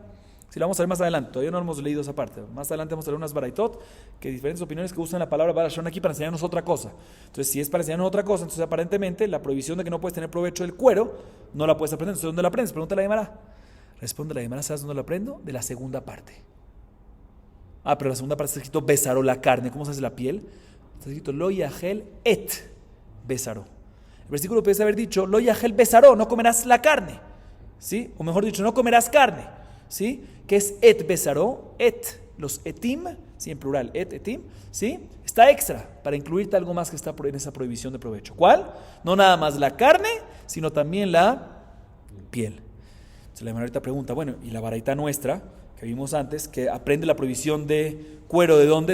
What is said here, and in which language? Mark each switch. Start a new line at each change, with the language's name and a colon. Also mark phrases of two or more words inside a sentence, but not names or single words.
Spanish: Si lo vamos a ver más adelante, todavía no hemos leído esa parte. Más adelante vamos a leer unas baraitot, que diferentes opiniones que usan la palabra barashon aquí para enseñarnos otra cosa. Entonces, si es para enseñarnos otra cosa, entonces aparentemente la prohibición de que no puedes tener provecho del cuero, no la puedes aprender. Entonces, ¿dónde la aprendes? Pregúntale a Gemara. Responde la Gemara, ¿sabes dónde la aprendo? De la segunda parte. Pero la segunda parte está escrito besaro, la carne. ¿Cómo se hace la piel? Está escrito
Hebrew: lo yahel et besaro.
Spanish: El versículo puede haber dicho
Hebrew: lo yahel besaro,
Spanish: no comerás la carne. ¿Sí? O mejor dicho, no comerás carne. ¿Sí? ¿Qué es
Hebrew: et besaro?
Spanish: Et, los etim, sí, en plural, etim, ¿sí? Está extra para incluirte algo más que está en esa prohibición de provecho. ¿Cuál? No nada más la carne, sino también la piel. Entonces la ahorita pregunta, bueno, ¿y la baraita nuestra, que vimos antes, que aprende la prohibición de cuero de dónde?